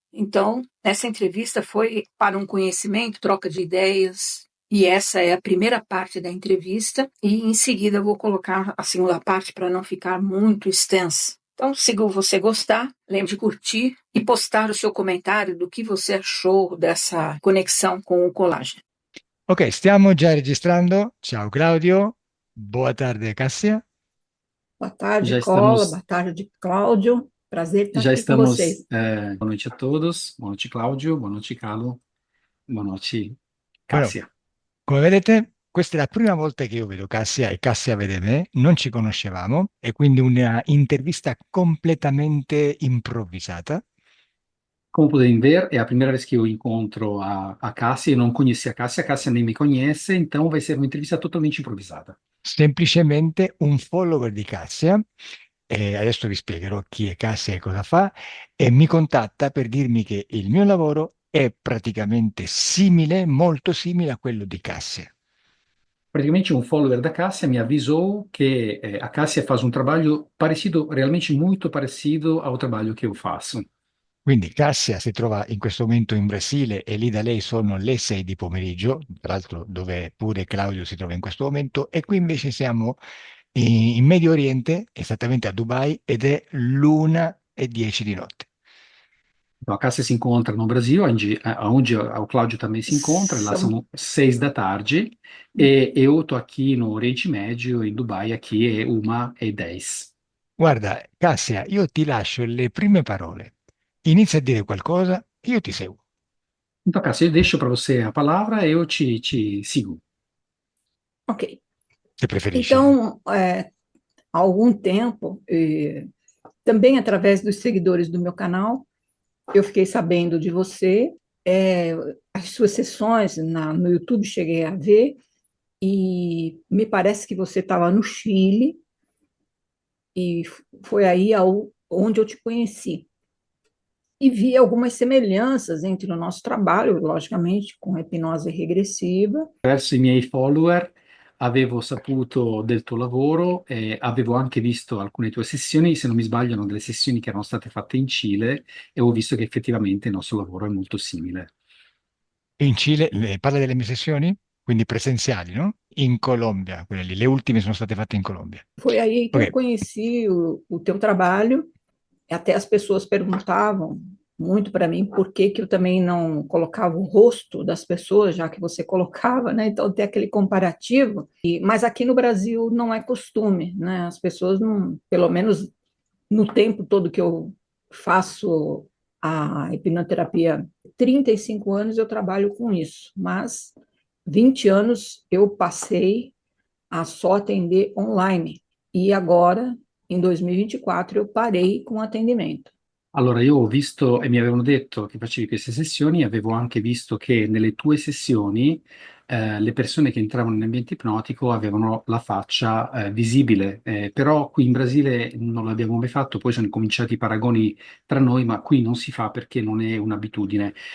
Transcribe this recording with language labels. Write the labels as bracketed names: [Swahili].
[Portuguese] Então, essa entrevista foi para um conhecimento, troca de ideias, e essa é a primeira parte da entrevista, e em seguida eu vou colocar a segunda parte para não ficar muito extensa. Então, se você gostar, lembre de curtir e postar o seu comentário do que você achou dessa conexão com o colágeno. [Italian] Ok, stiamo già registrando. Ciao [Portuguese] Claudio, boa tarde Cássia. Boa tarde, Já Cola. estamos, Boa tarde, Cláudio. Prazer estar já aqui com vocês. estamos. Boa noite a todos. Boa noite, Cláudio. Boa noite, Carlo. Boa noite, [Spanish] Bueno, [Portuguese] Cássia. [Italian] come vedete, questa è la prima volta che io vedo Cássia e Cássia vede me, non ci conoscevamo, e quindi una intervista completamente improvvisata. [Portuguese] Como podem ver, é a primeira vez que eu encontro a Cássia. Eu não conhecia a Cássia nem me conhece, então vai ser uma entrevista totalmente improvisada. [Italian] Semplicemente un follower di Cássia, e adesso vi spiegherò chi è Cássia e cosa fa, e mi contatta per dirmi che il mio lavoro è praticamente simile, molto simile a quello di Cássia. [Portuguese] Praticamente um follower da Cássia me avisou que a Cássia faz um trabalho parecido, realmente muito parecido ao trabalho que eu faço. [Italian] Quindi Cassia si trova in questo momento in Brasile e lì da lei sono le 6 di pomeriggio, tra l'altro dove pure Claudio si trova in questo momento, e qui invece siamo in Medio Oriente, esattamente a Dubai, ed è l'1:10 di notte. [Portuguese] Então, a Cássia se encontra no Brasil, onde o Cláudio também se encontra, lá são 6 da tarde, e eu estou aqui no Oriente Médio, em Dubai, aqui é 1:10. [Italian] Guarda, Cassia, io ti lascio le prime parole. Inizia a dire qualcosa, io ti seguo, [Portuguese] Então, Cássia, eu deixo para você a palavra, eu te sigo. Ok. [Italian] se preferisci. [Portuguese] Então, há algum tempo, também através dos seguidores do meu canal, eu fiquei sabendo de você, as suas sessões no YouTube cheguei a ver, e me parece que você estava no Chile, e foi aí onde eu te conheci. E vi algumas semelhanças entre o nosso trabalho, logicamente, com a hipnose regressiva. [Italian] Verso i miei follower avevo saputo del tuo lavoro e avevo anche visto alcune tue sessioni, se non mi sbaglio, erano delle sessioni che erano state fatte in Cile e ho visto che effettivamente il nostro lavoro è molto simile. In Cile, parla delle mie sessioni, quindi presenziali, no? In Colombia, quelle lì, le ultime sono state fatte in Colombia. [Portuguese] Foi aí que eu Ok, conheci o teu trabalho. Até as pessoas perguntavam muito para mim por que eu também não colocava o rosto das pessoas, já que você colocava, né? Então tem aquele comparativo. Mas aqui no Brasil não é costume, né? As pessoas não, pelo menos no tempo todo que eu faço a hipnoterapia, 35 anos eu trabalho com isso, mas 20 anos eu passei a só atender online. E agora, em 2024, eu parei com o atendimento. [Italian] Allora, io ho visto e mi avevano detto che facevi queste sessioni, avevo anche visto che nelle tue sessioni le persone che entravano in ambiente ipnotico avevano la faccia visibile, però qui in Brasile non l'abbiamo mai fatto, poi sono cominciati i paragoni tra noi, ma qui non si fa perché non è un'abitudine.